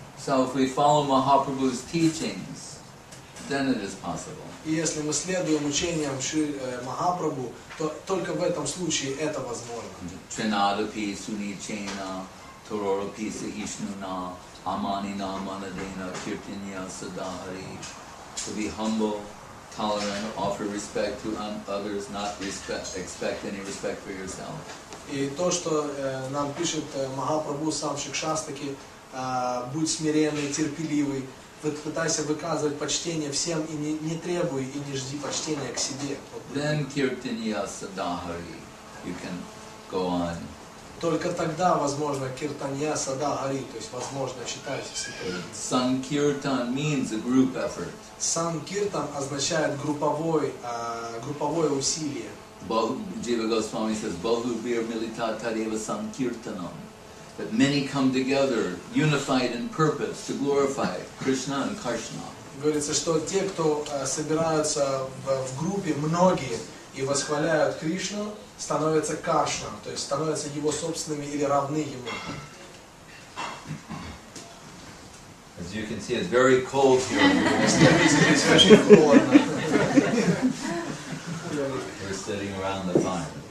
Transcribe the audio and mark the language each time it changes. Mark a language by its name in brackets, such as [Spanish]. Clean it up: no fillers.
[English] So if we follow Mahaprabhu's teachings, then it is possible. [Russian] И если мы следуем учениям Махапрабху, то только в этом случае это возможно. [Sanskrit] Trinadapi sunichena tororopi sahishnuna amanina manadena kirtinya sadahari. [English] To be humble, tolerant, offer respect to others, not expect any respect for yourself. [Russian] И то, что нам пишет Махапрабху сам Шикшастаки, будь смиренный, терпеливый, пытайся выказывать почтение всем и не требуй и не жди почтения к себе. [English] Then kirtinya sadahari, you can go on. [Russian] Только тогда возможно киртанья садагари, то есть возможно читать. [English] Sankirtan means a group effort. [Russian] Санкиртан означает групповое усилие. [Sanskrit] Г.С.Госвами says, Bahubir milita tadeva sankirtanam. [English] That many come together, unified in purpose, to glorify Krishna and Karshna. [Russian] Говорится, что те, кто собираются в группе, многие, и восхваляют Кришну, становятся Каршна, то есть становятся его собственными или равны ему. [English] As you can see, it's very cold here. [Russian] Здесь очень холодно. [English] We're sitting around the fire.